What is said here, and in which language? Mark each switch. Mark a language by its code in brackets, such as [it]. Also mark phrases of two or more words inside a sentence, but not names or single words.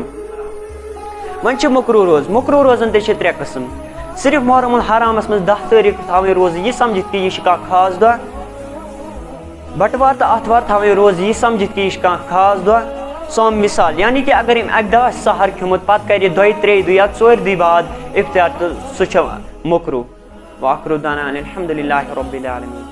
[ks] वन मकरू रोज, मकरू रोजन तो 3 किस्म। सिर्फ मुहर्रमुल हरामस मज 10 तारीख थवें रोज यह समझित कि यह खास दह, बटवार तो आतवार थवें रोज यह समझित कि यह खास दह। सोम मिसाल यानी कि अगर अक दह सहर खिमुत पत कर 2-3 या 4 दी बाद इफ्तार तो सह मकरू। [ar] وآخر دعوانا أن الحمد لله رب العالمين.